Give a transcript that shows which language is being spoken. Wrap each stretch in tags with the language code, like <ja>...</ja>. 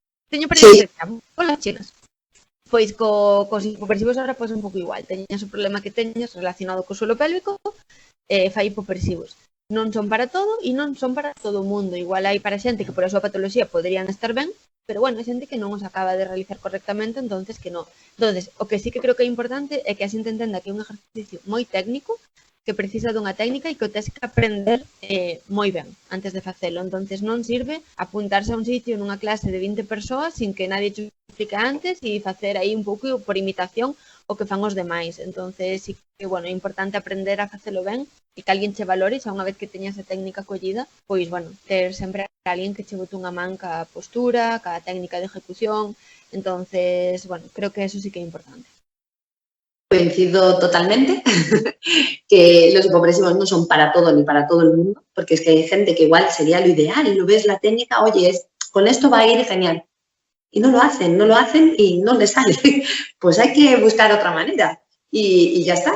<gl>Teño experiencia con las chinas. Pois cos hipopresivos ahora pasa un pouco igual. Teñas o problema que teñas relacionado co suelo pélvico, fai hipopresivos. Non son para todo e non son para todo o mundo. Igual hai para xente que por a súa patoloxía poderían estar ben, pero bueno, hai xente que non os acaba de realizar correctamente, entonces que non. Entonces, o que sí que creo que é importante é que a xente entenda que é un exercicio moi técnico, que precisa dunha técnica e que o tes que aprender moi ben antes de facelo. Entonces non sirve apuntarse a un sitio nunha clase de 20 persoas sin que nadie te explique antes e facer aí un pouco por imitación o que fan os demais. Entonces sí que, bueno, é importante aprender a facelo ben e que alguén che valore, xa unha vez que teñas a técnica collida, pois, bueno, ter sempre alguén que che bote unha man ca postura, ca técnica de ejecución. Entonces, bueno, creo que eso sí que é importante.</gl> <es>Coincido totalmente que los hipopresivos no son para todo ni para todo el mundo, porque es que hay gente que igual sería lo ideal y lo ves la técnica, oye, con esto va a ir genial. Y no lo hacen y no les sale. Pues hay que buscar otra manera. Y ya está.</es>